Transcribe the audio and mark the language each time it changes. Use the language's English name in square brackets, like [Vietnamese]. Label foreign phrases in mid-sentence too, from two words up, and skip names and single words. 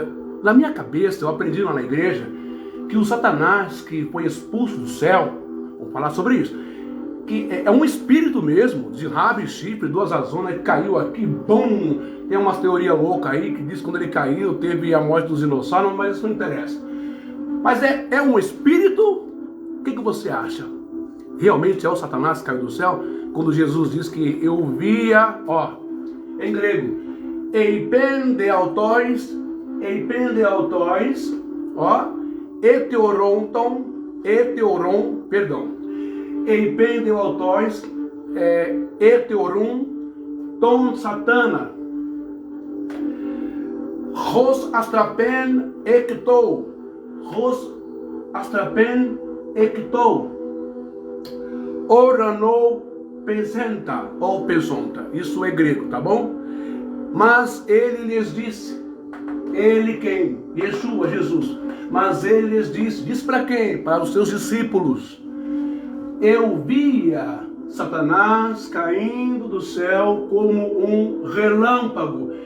[Portuguese] Na minha cabeça, eu aprendi lá na igreja que o Satanás que foi expulso do céu, vamos falar sobre isso, que é um espírito mesmo, de rabo e chifre, duas azonas, que caiu aqui, bum! Tem umas teorias loucas aí que diz que quando ele caiu, teve a morte dos dinossauros, mas isso não interessa. Mas é um espírito? O que você acha? Realmente é o Satanás que caiu do céu? Quando Jesus diz que eu via, em grego, [Greek] eipendeautois, εἶπεν δὲ αὐτοῖς, ἐθεώρουν, τὸν σατανᾶν, ὡς ἀστραπὴν ἐκ τοῦ, οὐρανοῦ πεσόντα ou πεσόντα, [Portuguese] isso é grego, tá bom? Mas ele lhes disse, ele quem? Yeshua, Jesus. Mas ele lhes disse para quem? Para os seus discípulos. Eu via Satanás caindo do céu como um relâmpago.